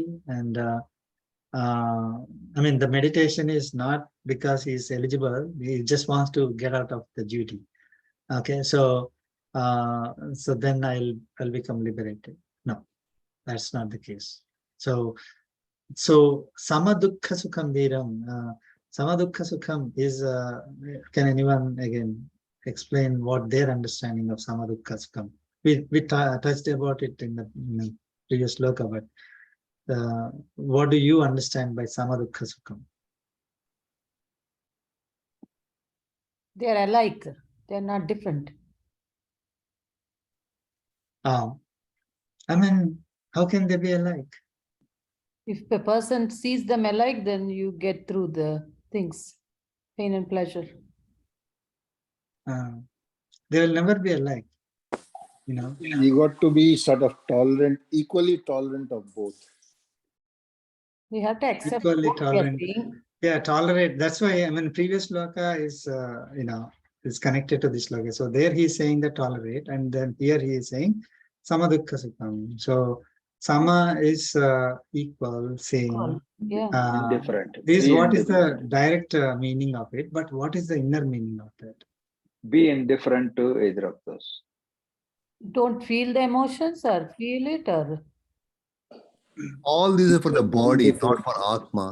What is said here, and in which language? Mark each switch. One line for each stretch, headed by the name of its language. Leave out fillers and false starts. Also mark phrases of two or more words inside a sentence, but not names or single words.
English: And I mean, the meditation is not because he's eligible; he just wants to get out of the duty. Okay, so then I'll become liberated. No, that's not the case.
Sanskrit: So sama dukkha sukham viram. Sama dukkha sukham
English: is, can anyone again explain what their understanding of
Sanskrit: sama dukkha sukham?
English: We touched about it in the previous sloka, but what do you understand by
Sanskrit: sama dukkha sukham?
English: They are alike. They are not different. I mean, how can they be alike? If a person sees them alike, then you get through the things, pain and pleasure. They will never be alike. You got to be sort of tolerant, equally tolerant of both. We have to accept Equally what we are tolerant. saying. Yeah, tolerate. That's why, I mean, previous sloka is, is connected to this sloka. So there he's saying that tolerate, and then here he is saying
Sanskrit: sama dukkha sukham.
English: So sama is equal, same. Yeah. Indifferent. Is Be what is the indifferent. direct meaning of it, but what is the inner meaning of that? Be indifferent to either of those. Don't feel the emotions or feel it or All these are for the body, not for Atma.